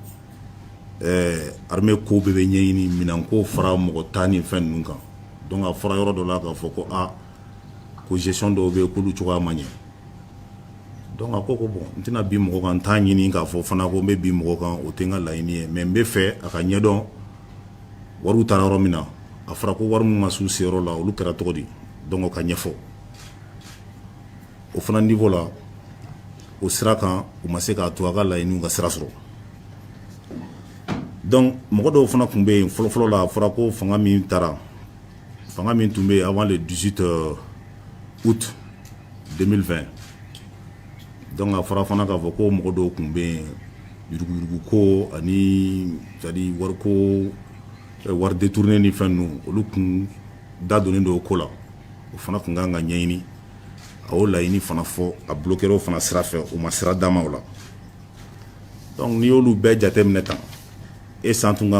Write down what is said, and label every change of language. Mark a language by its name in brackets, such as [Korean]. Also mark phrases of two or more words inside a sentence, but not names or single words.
[Bambara] armée ko bɛɛ bɛ ɲɛɲini minɛnko fara mɔgɔ ta ni fɛn ninnu kan donc a fɔra yɔrɔ dɔ la k'a fɔ ko ko gestion dɔw bɛ yen k'olu cogoya ma ɲɛ donc a ko bon n tɛna bin mɔgɔ kan n t'a ɲini k'a fɔ fana ko n bɛ bin mɔgɔ kan o tɛ n ka laɲini ye mais n bɛ fɛ a ka ɲɛdɔn wariw taara yɔrɔ min na a fɔra ko wari min ma s'u seyɔrɔ la olu kɛra cogo di donc o ka ɲɛfɔ o fana niveau la o sira kan u ma se k'a to a ka laɲiniw ka sira sɔrɔ donc mɔgɔ dɔw fana tun bɛ yen fɔlɔfɔlɔ la a fɔra ko fanga min tun bɛ yen [French] avant le 18 août 2020 [Bambara] donc a fɔra fana k'a fɔ ko mɔgɔ dɔw tun bɛ yen yuruguyurugu ko ani c'est-à-dire wari détourné ni fɛn ninnu olu kun da donnen don o ko la o fana tun kan ka ɲɛɲini a y'o laɲini fana fɔ a bloquera o fana sira fɛ o ma sira d'a ma o la donc n'i y'olu bɛɛ jateminɛ tan san tun kan